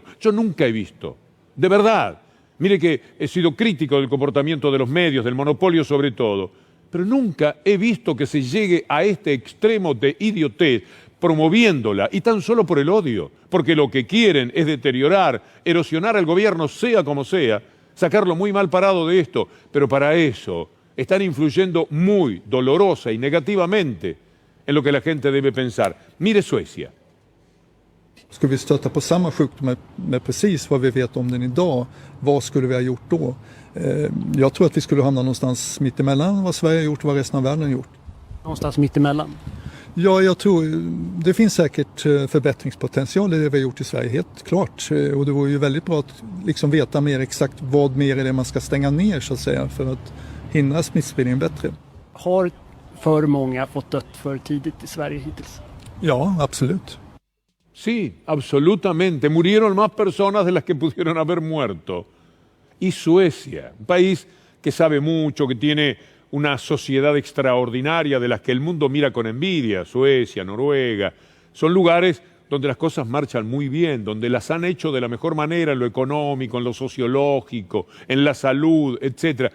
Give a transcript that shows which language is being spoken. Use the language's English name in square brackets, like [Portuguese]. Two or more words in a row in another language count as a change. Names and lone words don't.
[Spanish] Yo nunca he visto, de verdad. Mire que he sido crítico del comportamiento de los medios, del monopolio sobre todo, pero nunca he visto que se llegue a este extremo de idiotez promoviéndola, y tan solo por el odio, porque lo que quieren es deteriorar, erosionar al gobierno, sea como sea, sacarlo muy mal parado de esto, pero para eso están influyendo muy dolorosa y negativamente en lo que la gente debe pensar. Mire Suecia. [Swedish] Skulle vi stöta på samma sjukdom med precis vad vi vet om den idag, vad skulle vi ha gjort då? Jag tror att vi skulle hamna någonstans mitt emellan vad Sverige har gjort och vad resten av världen har gjort. Någonstans mitt emellan? Ja, jag tror det finns säkert förbättringspotential i det vi har gjort i Sverige, helt klart. Och det vore ju väldigt bra att liksom veta mer exakt vad mer är det man ska stänga ner så att säga för att hindra smittspridningen bättre. Har för många fått dött för tidigt i Sverige hittills? Ja, absolut. [Spanish] Sí, absolutamente. Murieron más personas de las que pudieron haber muerto. Y Suecia, un país que sabe mucho, que tiene una sociedad extraordinaria de las que el mundo mira con envidia, Suecia, Noruega, son lugares donde las cosas marchan muy bien, donde las han hecho de la mejor manera en lo económico, en lo sociológico, en la salud, etc.